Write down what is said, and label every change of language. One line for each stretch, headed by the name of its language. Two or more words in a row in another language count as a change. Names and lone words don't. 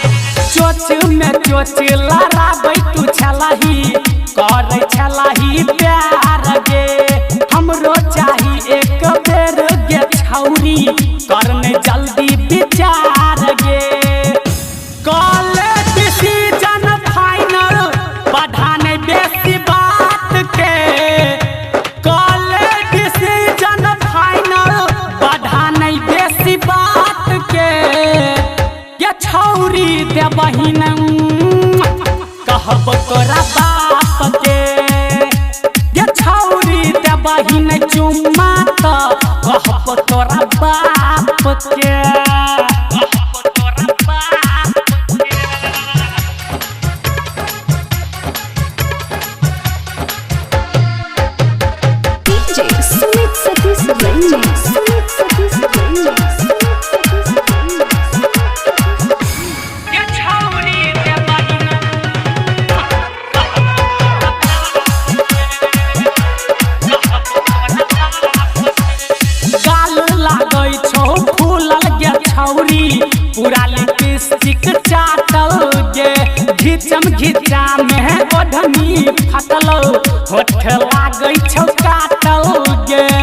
Maithili: चोच में चोच लड़ाबै तू छलही करे छलही प्यार गे हमरो चाही एक बेर गे छौरी करनै जल्दी विचार गे। कॉले
English: decision final
Maithili: बढ़ाने बेसी बात के कॉले
English: decision final
Maithili: बढ़ाने बेसी बात के ये छौरी दे बहिन कहब तोरा बाप के ये छौरी दे बहिन चुम्मा तो कहब तोरा बाप के कहब तोरा बाप के।
English: DJ Sweet Satish Remix, Sweet Satish Remix,
Maithili: ये छौरी दे बहिन गाल लागै छौ फूलल गे छौरी पूरा लिपस्टिक चाटल गे घिचम घिचा में ओढ़नी फटल होठ लागै छौ काटल गे